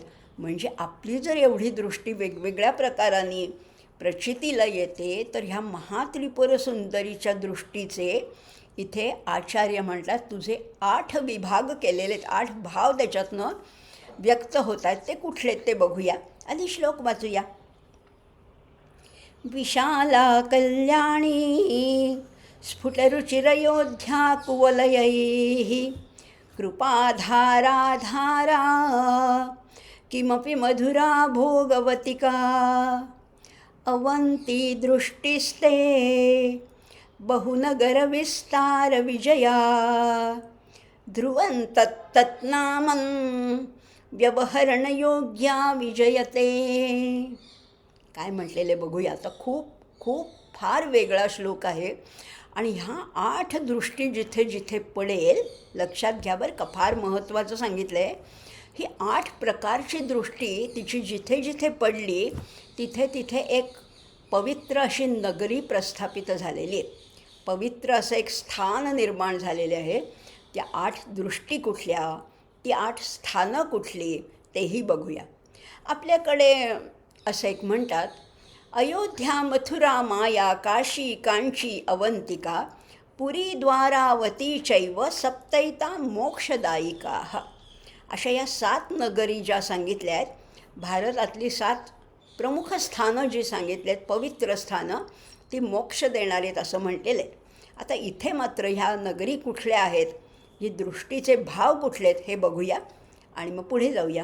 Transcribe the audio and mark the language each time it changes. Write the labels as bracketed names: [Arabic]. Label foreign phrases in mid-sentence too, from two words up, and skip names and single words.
[Marathi] म्हणजे आपली जर एवढी दृष्टी वेगवेगळ्या प्रकाराने प्रचितीला येते, तर ह्या महात्रिपुर सुंदरीच्या दृष्टीचे इथे आचार्य म्हणतात तुझे 8 विभाग केलेले आहेत. 8 भाव त्याच्यातनं व्यक्त होत आहेत. ते कुठले ते बघूया. आधी श्लोक वाचूया. [Sanskrit] विशाला कल्याणी स्फुटरुचिरयोध्या कुवलयैः कृपाधाराधारा किमपि मधुरा भोगवतिका अवन्ती दृष्टिस्ते बहुनगरविस्तार विजया ध्रुवं तत्तत्नामं व्यवहरणयोग्या विजयते. [Marathi] काय म्हटलेले बघूया. आता खूप फार वेगळा श्लोक आहे. आणि ह्या 8 दृष्टी जिथे जिथे पडेल, लक्षात घ्या बरं का, फार महत्त्वाचं सांगितलं आहे. ही 8 प्रकारची दृष्टी तिची जिथे जिथे पडली तिथे तिथे एक पवित्र अशी नगरी प्रस्थापित झालेली आहे. पवित्र असं एक स्थान निर्माण झालेले आहे. त्या 8 दृष्टी कुठल्या, ती 8 स्थानं कुठली, तेही बघूया. आपल्याकडे असं एक म्हणतात, [Sanskrit] अयोध्या मथुरा माया काशी कांची अवंतिका पुरी द्वारावती चैव सप्तैता मोक्षदायिका. [Marathi] अशा या 7 नगरी ज्या सांगितल्या आहेत, भारतातली 7 प्रमुख स्थानं जी सांगितली आहेत, पवित्र स्थानं, ती मोक्ष देणार आहेत असं म्हटलेलं आहे. आता इथे मात्र ह्या नगरी कुठल्या आहेत, ही दृष्टीचे भाव कुठले आहेत हे बघूया आणि मग पुढे जाऊया.